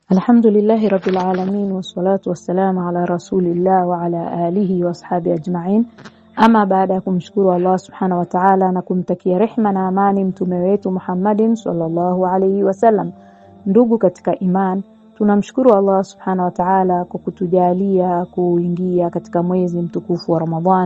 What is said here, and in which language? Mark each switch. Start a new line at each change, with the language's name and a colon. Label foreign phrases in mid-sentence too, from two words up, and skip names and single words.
Arabic: الحمد لله رب العالمين والصلاة والسلام على رسول الله وعلى آله وأصحابه أجمعين.
Swahili: Ama baada ya kumshukuru Allah
Arabic: سبحانه وتعالى
Swahili: na kumtakia rehma na amani mtume wetu Muhammadin
Arabic: صلى الله عليه وسلم.
Swahili: Ndugu katika iman, tunamshukuru Allah
Arabic: سبحانه وتعالى
Swahili: kwa kutujalia kuingia katika mwezi mtukufu wa Ramadhan.